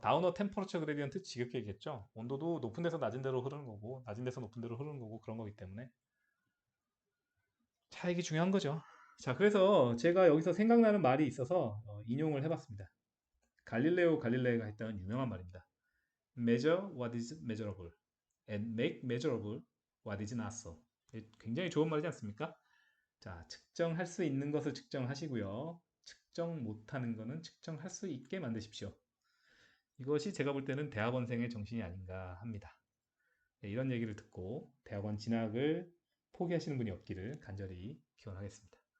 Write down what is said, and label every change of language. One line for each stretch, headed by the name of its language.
Korean: 다우너 템퍼러처 그레디언트 지겹게 얘기했죠. 온도도 높은 데서 낮은 데로 흐르는 거고 낮은 데서 높은 데로 흐르는 거고 그런 거기 때문에 차익이 중요한 거죠. 자, 그래서 제가 여기서 생각나는 말이 있어서 인용을 해봤습니다. 갈릴레오 갈릴레이가 했던 유명한 말입니다.
English: Measure what is measurable and make measurable what is not so.
Korean: 굉장히 좋은 말이지 않습니까? 자, 측정할 수 있는 것을 측정하시고요. 측정 못하는 것은 측정할 수 있게 만드십시오. 이것이 제가 볼 때는 대학원생의 정신이 아닌가 합니다. 네, 이런 얘기를 듣고 대학원 진학을 포기하시는 분이 없기를 간절히 기원하겠습니다.